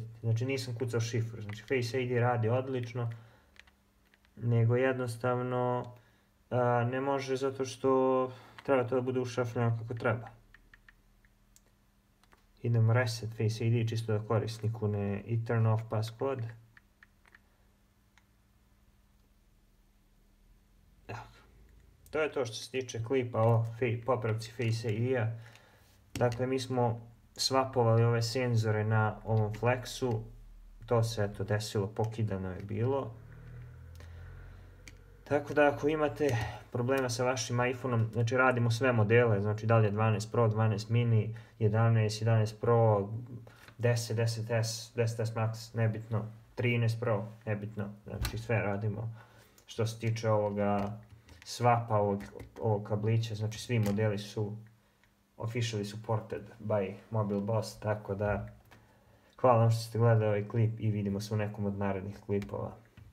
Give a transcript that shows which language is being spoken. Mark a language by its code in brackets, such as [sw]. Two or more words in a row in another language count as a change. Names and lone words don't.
[sr] Znači nisam kucao šifru. Znači Face ID radi odlično. Nego jednostavno ne može zato što treba to da bude ušrafljeno kako treba. Idemo reset Face ID čisto da korisniku ne i [en] turn off passcode. [sr] To je to što se tiče klipa o popravci Face ID-a. Dakle mi smo swapovali ove senzore na ovom Flexu. To se eto desilo, pokidano je bilo. Tako da ako imate problema sa vašim iPhone-om, znači radimo sve modele, znači da li je 12 Pro, 12 Mini, 11, 11 Pro, 10, 10S, 10S Max, nebitno, 13 Pro, nebitno, znači sve radimo. Što se tiče ovoga swapa, ovog kablića, znači svi modeli su [en] officially supported by MobileBoss, [sr] tako da hvala vam što ste gledali ovaj klip i vidimo se u nekom od narednih klipova.